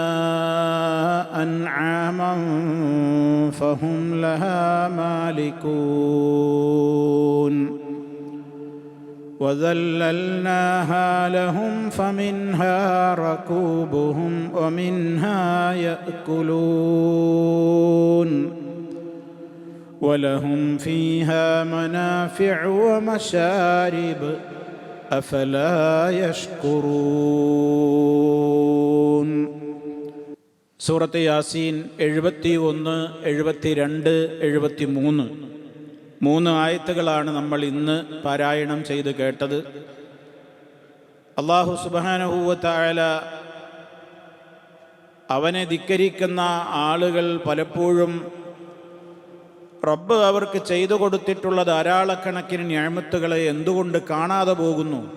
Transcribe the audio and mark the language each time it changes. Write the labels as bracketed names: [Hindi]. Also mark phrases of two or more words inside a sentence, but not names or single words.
[Arabic] أنعاما فهم لها مالكون وذللناها لهم فمنها ركوبهم ومنها يأكلون ولهم فيها منافع ومشارب أفلا يشكرون. [Malayalam] സൂറത്ത് യാസീൻ 71, 72, 73 മൂന്ന് ആയത്തുകളാണ് നമ്മൾ ഇന്ന് പാരായണം ചെയ്ത് കേട്ടത്. [Arabic] الله سبحانه وتعالى [Malayalam] അവനെ ധിക്കരിക്കുന്ന ആളുകൾ പലപ്പോഴും റബ്ബ് അവർക്ക് ചെയ്തു കൊടുത്തിട്ടുള്ള ധാരാളക്കണക്കിന് നിഅമത്തുകളെ എന്തുകൊണ്ട് കാണാതെ പോകുന്നു?